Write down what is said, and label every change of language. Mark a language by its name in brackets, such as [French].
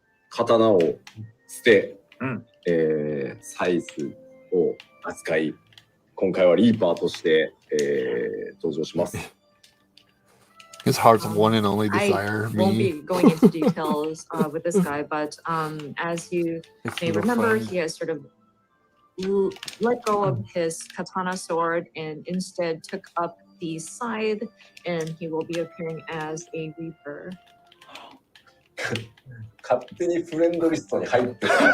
[Japanese] 刀を捨て、サイズを扱い、今回はリーパーとして、登場します。 [English] His heart's one and only desire. I won't be going into details with this guy, but as you may remember, he has sort of let go of his katana sword and instead took up the scythe, and he will be appearing as a reaper. [Japanese] 勝手にフレンドリストに入ってる。